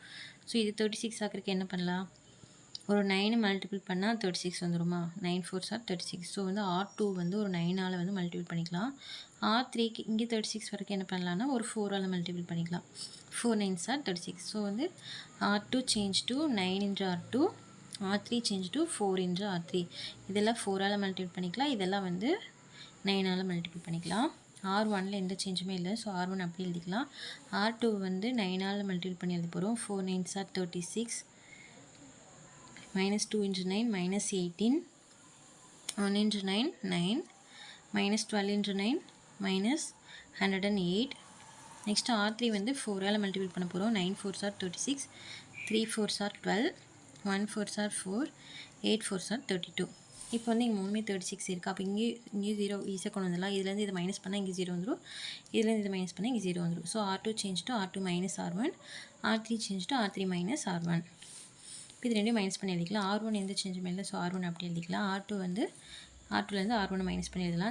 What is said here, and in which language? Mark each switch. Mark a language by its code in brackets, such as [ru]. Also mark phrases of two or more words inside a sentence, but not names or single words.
[ta] ஸோ இது 36 ஆக்கிறதுக்கு என்ன பண்ணலாம்? ஒரு 9 மல்டிபிள் பண்ணால் 36 வந்துடுமா? [en] 9 4s are 36. [ta] ஸோ வந்து R2 வந்து ஒரு 9ஆல் வந்து மல்டிபிள் பண்ணிக்கலாம். R3க்கு இங்கே 36 வரைக்கும் என்ன பண்ணலான்னா ஒரு 4ஆல் மல்டிபிள் பண்ணிக்கலாம். [en] 4 9s are 36. ஸோ வந்து R2 change to 9 into R2, R3 change to 4 into R3. [ta] இதெல்லாம் 4ஆல் மல்டிபிள் பண்ணிக்கலாம். இதெல்லாம் வந்து 9ஆல் மல்டிபிள் பண்ணிக்கலாம். R1ல் எந்த சேஞ்சுமே இல்லை. ஸோ R1 அப்படி எழுதிக்கலாம். R2 வந்து 9ஆல் மல்டிபிள் பண்ணி எழுத போகிறோம். [en] 4 9s are 36. -2 into 9 -18. 1 into 9 9. -12 into 9 -108. [ta] நெக்ஸ்ட்டு R3 வந்து 4ஆல் மல்டிபிள் பண்ண போகிறோம். [en] 9 4s are 36. 3 4s are 12. 1 4s are 4. 8 4s are 32. [ta] இப்போ வந்து இங்கே மூணுமே 36 இருக்குது. அப்போ இங்கே 0 ஈஸியாக கொண்டு வந்துடலாம். இதுலேருந்து இதை மைனஸ் பண்ணால் இங்கே 0 வந்துடும். இதுலேருந்து இதை மைனஸ் பண்ணால் இங்கே 0 வந்துடும். [en] so R2 change to R2 - R1. R3 change to R3 - R1. [ta] இப்போ இது ரெண்டையும் மைனஸ் பண்ணி எழுதிக்கலாம். R1 எந்த சேஞ்சுமே இல்லை. ஸோ R1 அப்படி எழுதிக்கலாம். R2 வந்து R2லேருந்து R1 மைனஸ் பண்ணி எழுதலாம்.